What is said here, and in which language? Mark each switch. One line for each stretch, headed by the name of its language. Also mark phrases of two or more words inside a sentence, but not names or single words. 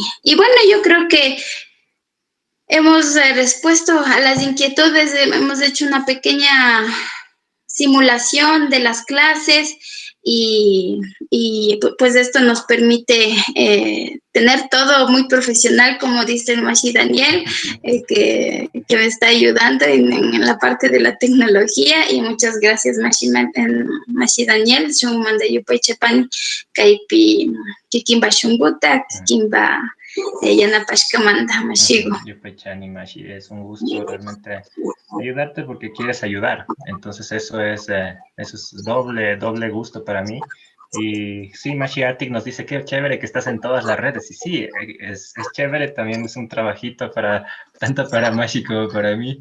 Spanish: Y bueno, yo creo que hemos respuesto a las inquietudes, hemos hecho una pequeña simulación de las clases y pues esto nos permite tener todo muy profesional, como dice el Mashi Daniel, que me está ayudando en la parte de la tecnología. Y muchas gracias, Mashi Daniel. Yo mandé
Quechua: Yupay Chapani, Kaipi, Kikimba Shunguta, Kikimba Yanapashkamanda, Mashigo.
Spanish: Es un gusto realmente ayudarte porque quieres ayudar. Entonces eso es doble gusto para mí. Y sí, Mashi Atik nos dice que chévere que estás en todas las redes. Y sí, es chévere, también es un trabajito tanto para Mashi como para mí.